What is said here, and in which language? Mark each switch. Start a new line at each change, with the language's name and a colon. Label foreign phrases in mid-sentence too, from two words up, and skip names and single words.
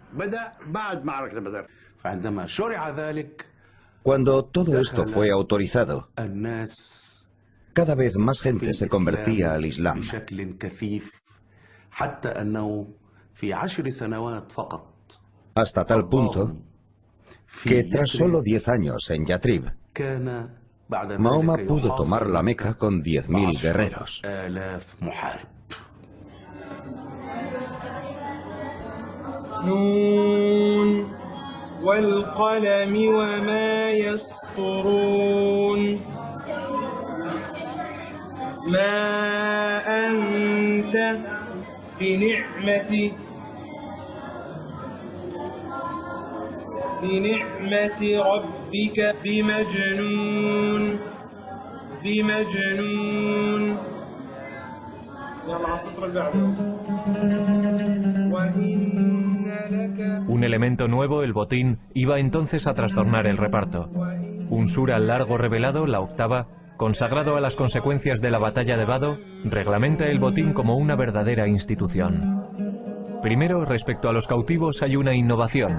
Spanish: Cuando todo esto fue autorizado, cada vez más gente se convertía al Islam. Hasta tal punto que tras solo 10 años en Yatrib, Mahoma pudo tomar la Meca con 10.000 guerreros.
Arabic: نون والقلم وما يسطرون ما أنت بنعمة ربك بمجنون يلا على السطر اللي بعده. وإن لك.
Spanish: Un elemento nuevo, el botín, iba entonces a trastornar el reparto. Un sura largo revelado, la octava, consagrado a las consecuencias de la batalla de Badr, reglamenta el botín como una verdadera institución. Primero, respecto a los cautivos hay una innovación.